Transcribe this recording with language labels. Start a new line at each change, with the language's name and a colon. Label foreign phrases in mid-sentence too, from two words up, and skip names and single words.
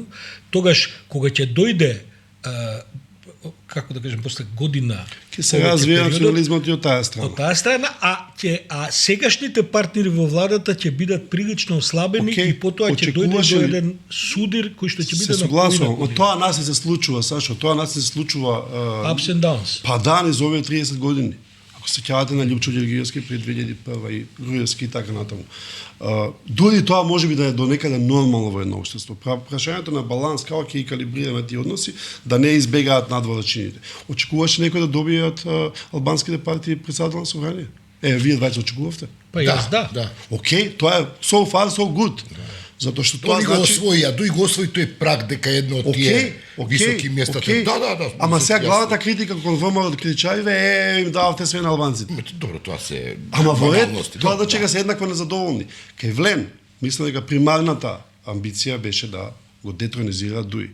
Macedonian: Тогаш кога ќе дојде како да кажем после година Ќе се развие национализмот и од таа страна. Од таа страна, а сегашните партнери во владата ќе бидат прилично ослабени и потоа ќе дојде до еден судир кој што ќе биде на согласувам, но тоа нас не се случува, Сашо, тоа нас не се случува
English: ups and downs.
Macedonian: Па да, низ овие 30 години. Ако се сеќавате на Љупчо Ѓоргиевски пред 2001 и Груевски и така натаму. Дури тоа можеби да е до некаде нормално во едно општество. Прашањето на баланс, како ќе ги калибрираме тие односи, да не избегаат надвладачините. Очекуваше некој да добие од албанските партии председател на собрание? Вие двајца очекувавте? Па јас да. Океј, тоа е
English: so far so good.
Macedonian: Затоа што тоа значи... го освои, а Дуи го освои тој праг дека едно од тие високи места. Да. Ама сега главната критика кон ВМРО критичариве им дававте све на албанците. Добро, тоа се Ама во ред, тоа да чека се еднакво незадоволни. Кај Влен, мислам дека примарната амбиција беше да го детронизира Дуи.